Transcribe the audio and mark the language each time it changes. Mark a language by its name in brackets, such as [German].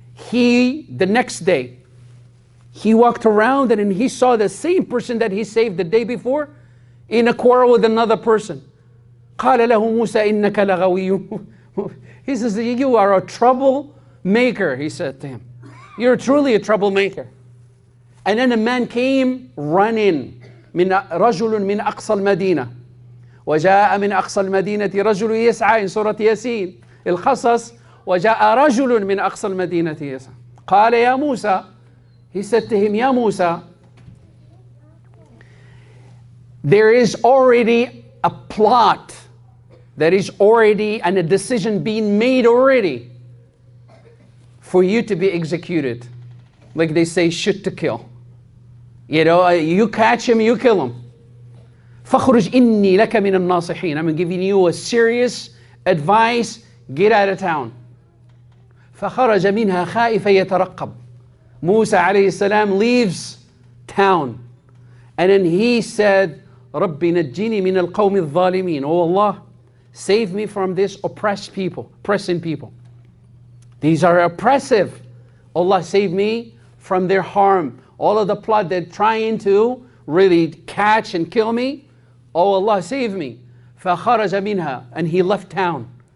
[English] The next day, he walked around and he saw the same person that he saved the day before in a quarrel with another person. [Arabic] قال له موسى إنك لغوي. [English] He says, you are a troublemaker, he said to him. You're truly a troublemaker. And then a man came running, [Arabic] رجل من أقصى المدينة وجاء من أقصى المدينة رجل يسعى in سورة ياسين القصص وجاء رجل من أقصى المدينة يسعى قال يا موسى. [English] He said to him, [Arabic] يا موسى, [English] there is already a plot, there is already and a decision being made already for you to be executed. Like they say, shoot to kill. You catch him, you kill him. [Arabic] فَخْرُجْ إِنِّي لَكَ مِنَ النَّاصِحِينَ. [English] I'm giving you a serious advice. Get out of town. [Arabic] فَخَرَجَ مِنْهَا خَائِفًا يَتَرَقَّبُ. [English] Musa alayhi salam leaves town. And then he said, [Arabic] رَبِّ نَجِّنِي مِنَ الْقَوْمِ الظَّالِمِينَ. [English] Oh Allah, save me from this oppressing people. These are oppressive. Allah, save me from their harm. All of the plot, they're trying to really catch and kill me. Oh Allah, save me. [Arabic] فَخَرَجَ مِنْهَا. [English] And he left town.